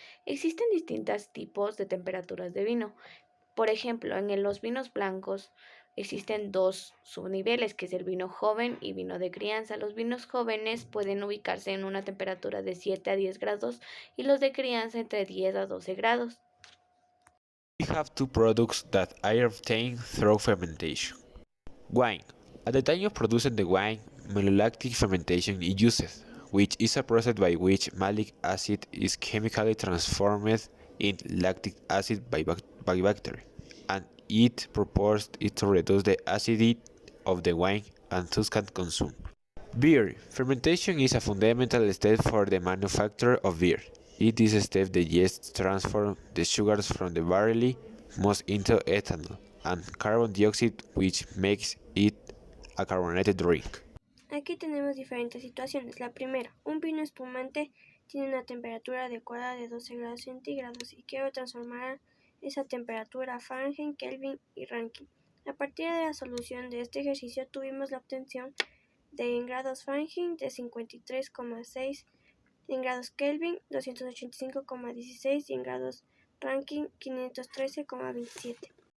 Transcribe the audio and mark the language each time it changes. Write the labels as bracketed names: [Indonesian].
[Spanish] Existen distintos tipos de temperaturas de vino. Por ejemplo, en los vinos blancos existen dos subniveles, que es el vino joven y vino de crianza. Los vinos jóvenes pueden ubicarse en una temperatura de 7 a 10 grados y los de crianza entre 10 a 12 grados. [English] We have two products that are obtained through fermentation. Wine. At the time of producing the wine, malolactic fermentation is used, which is a process by which malic acid is chemically transformed into lactic acid by bacteria, and it purports to reduce the acidity of the wine and thus can consume. Beer. Fermentation is a fundamental step for the manufacture of beer. In this step, the yeast transforms the sugars from the barley malt into ethanol and carbon dioxide, which makes it a carbonated drink. [Spanish] Aquí tenemos diferentes situaciones. La primera, un vino espumante tiene una temperatura adecuada de 12 grados centígrados y quiero transformar esa temperatura a Fahrenheit, Kelvin y Rankine. A partir de la solución de este ejercicio tuvimos la obtención de en grados Fahrenheit de 53,6, en grados Kelvin 285,16 y en grados Rankine 513,27.